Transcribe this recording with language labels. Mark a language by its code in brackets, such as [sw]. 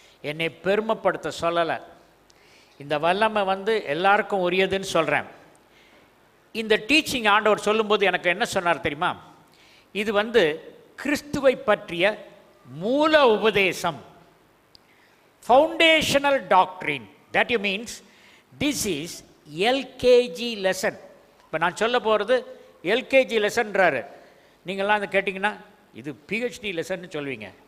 [ta] என்னை பெருமைப்படுத்த சொல்லலை. இந்த வல்லமை எல்லாருக்கும் உரியதுன்னு சொல்கிறேன். இந்த டீச்சிங் ஆண்டவர் சொல்லும்போது எனக்கு என்ன சொன்னார் தெரியுமா? இது கிறிஸ்துவை பற்றிய மூல உபதேசம், foundational doctrine. [en] That you means this is LKG lesson. [ta] இப்போ நான் சொல்ல போகிறது LKG லெசன்றாரு. நீங்கள்லாம் அதை கேட்டிங்கன்னா இது PhD லெசன்னு சொல்வீங்க.